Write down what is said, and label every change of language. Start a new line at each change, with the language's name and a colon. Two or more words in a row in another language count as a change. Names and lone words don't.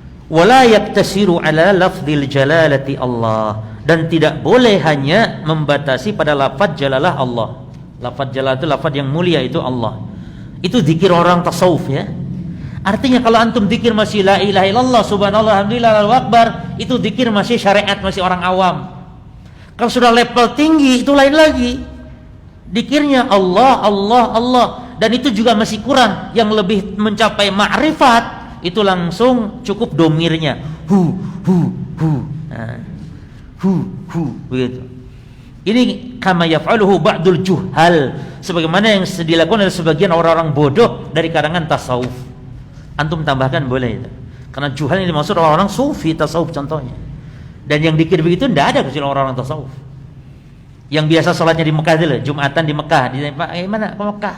Arabic: ولا يقتصر على لفظ الجلالة الله,
Indonesian: dan tidak boleh hanya membatasi pada lafaz jalalah Allah. Lafaz jalalah itu lafaz yang mulia, itu Allah. Itu zikir orang tasawuf ya. Artinya kalau antum zikir masih
Arabic: لا إله إلا الله سبحان الله الحمد لله الله أكبر,
Indonesian: itu zikir masih syariat, masih orang awam. Kalau sudah level tinggi itu lain lagi. Zikirnya Allah Allah Allah, dan itu juga masih kurang. Yang lebih mencapai ma'rifat itu langsung cukup domirnya hu nah, begitu. Ini
Arabic: كما يفعله بعض الجهال,
Indonesian: sebagaimana yang dilakukan oleh sebagian orang-orang bodoh dari kalangan tasawuf. Antum tambahkan boleh itu, karena juhal ini dimaksud orang-orang sufi tasawuf contohnya. Dan yang dikir begitu tidak ada kecuali orang-orang tasawuf. Yang biasa sholatnya di Mekah dulu, Jumatan di Mekah, mana ke Mekah?